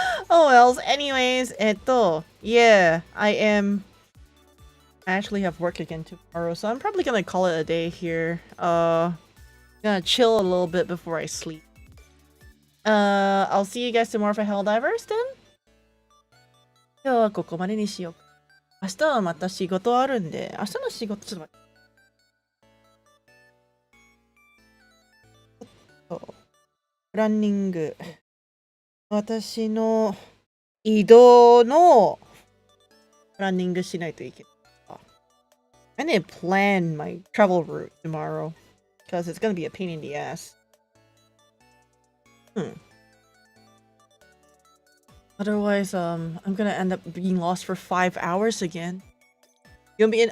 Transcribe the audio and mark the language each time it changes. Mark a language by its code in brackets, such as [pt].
[en] Oh well, anyways, yeah, I actually have work again tomorrow, so I'm probably gonna call it a day here. Gonna chill a little bit before I sleep. I'll see you guys tomorrow for Helldivers then. [ja] 今日はここまでにしよう。明日はまた仕事あるんで、明日の仕事ちょっと待って。プランニング。私の移動のプランニングしないといけない。 [en] I need to plan my travel route tomorrow because it's gonna be a pain in the ass. Otherwise, I'm gonna end up being lost for 5 hours again. You won't be in?